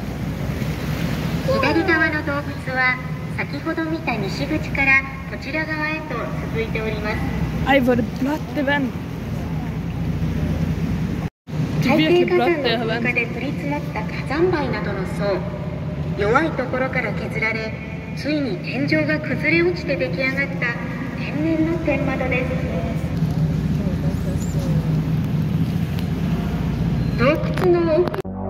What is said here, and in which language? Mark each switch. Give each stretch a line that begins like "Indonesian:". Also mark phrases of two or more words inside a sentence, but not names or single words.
Japanese: 左側の洞窟は先ほど見た西口からこちら側へと続いております。
Danish: Ej, hvor er det blåt, det vand. Det er virkelig blåt, det her vand.
Japanese: 海底火山の噴火で降り積もった火山灰などの層、弱いところから削られ、ついに天井が崩れ落ちて出来上がった天然の天窓です。洞窟の奥